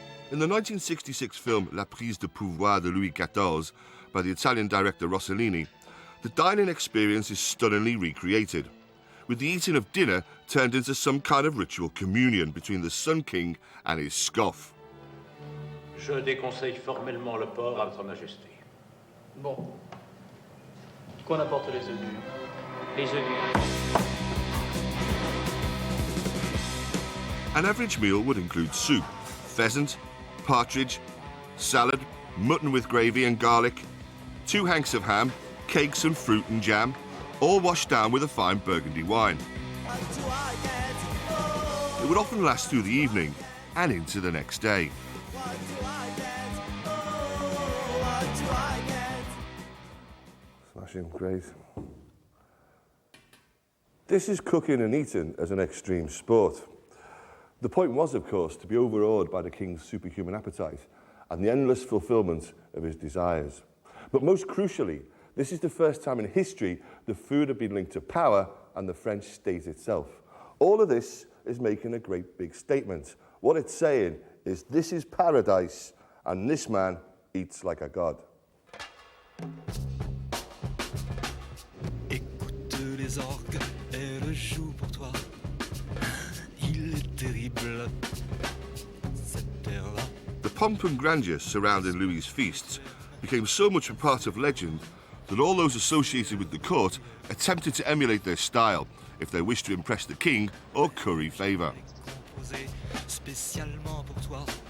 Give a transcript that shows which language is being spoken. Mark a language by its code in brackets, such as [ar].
[en] In the 1966 film La prise de pouvoir de Louis XIV by the Italian director Rossellini, the dining experience is stunningly recreated, with the eating of dinner turned into some kind of ritual communion between the Sun King and his scoff. [fr] Je déconseille formellement le porc à votre majesté. Bon. Qu'on apporte les œufs durs. Les œufs durs. [en] An average meal would include soup, pheasant, partridge, salad, mutton with gravy and garlic, 2 hanks of ham, cakes and fruit and jam, all washed down with a fine Burgundy wine. It would often last through the evening and into the next day. Smashing, great. This is cooking and eating as an extreme sport. The point was, of course, to be overawed by the king's superhuman appetite and the endless fulfillment of his desires. But most crucially, this is the first time in history the food had been linked to power and the French state itself. All of this is making a great big statement. What it's saying is this is paradise and this man eats like a god. [fr] Écoute les orgues, elle joue pour toi. Il est terrible, cette terre-là. [en] The pomp and grandeur surrounding Louis's feasts became so much a part of legend that all those associated with the court attempted to emulate their style if they wished to impress the king or curry favour. [fr] Spécialement pour toi.